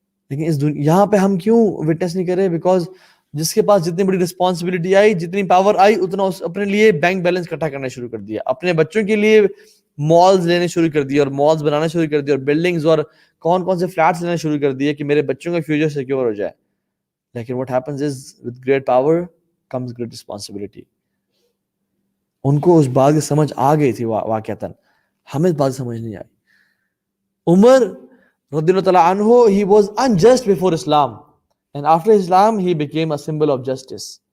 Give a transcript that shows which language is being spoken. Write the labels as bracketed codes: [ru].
[ur] لیکن یہاں پہ ہم کیوں وٹنس نہیں کر رہے؟ بیکاز جس کے پاس جتنی بڑی رسپانسبلٹی آئی، جتنی پاور آئی، اتنا اس اپنے لیے بینک بیلنس اکٹھا کرنا شروع کر دیا، اپنے بچوں کے لیے مالز لینے شروع کر دیے، اور مالز بنانا شروع کر دیے، اور بلڈنگز اور کون کون سے فلیٹس لینا شروع کر دیے کہ میرے بچوں کا فیوچر سیکیور ہو جائے. [en] لیکن what happens is with great power comes great responsibility. [ur] ان کو اس بات کی سمجھ آ گئی تھی واقعتاً، ہمیں اس بات سمجھ نہیں آئی. [en] Umar رضی اللہ تعالیٰ عنہ he was unjust before Islam, and after Islam he became a symbol of justice.